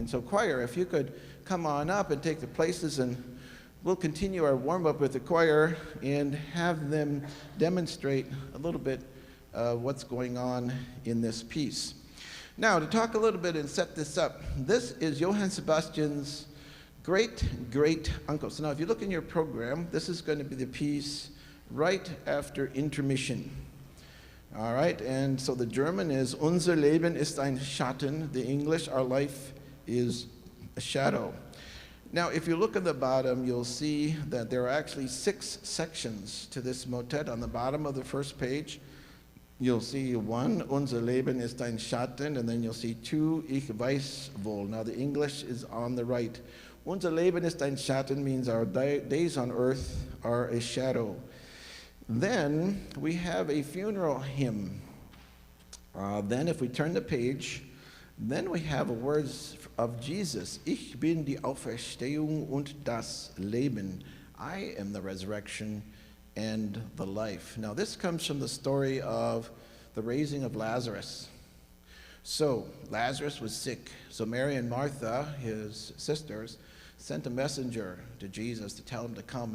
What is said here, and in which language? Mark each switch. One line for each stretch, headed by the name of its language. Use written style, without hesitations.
English: And so choir, if you could come on up and take the places, and we'll continue our warm-up with the choir and have them demonstrate a little bit what's going on in this piece. Now, to talk a little bit and set this up, this is Johann Sebastian's great-great-uncle. So now, if you look in your program, this is going to be the piece right after intermission. All right, and so the German is
German: Unser Leben ist ein Schatten.
English: The English, our life is a shadow. Now, if you look at the bottom, you'll see that there are actually 6 sections to this motet. On the bottom of the first page, you'll see 1,
German: Unser Leben ist ein Schatten,
English: and then you'll see 2,
German: Ich weiß wohl.
English: Now, the English is on the right.
German: Unser Leben ist ein Schatten
English: means our days on earth are a shadow. Then we have a funeral hymn. Then if we turn the page, then we have words of Jesus.
German: Ich bin die Auferstehung und das Leben.
English: I am the resurrection and the life. Now this comes from the story of the raising of Lazarus. So Lazarus was sick. So Mary and Martha, his sisters, sent a messenger to Jesus to tell him to come.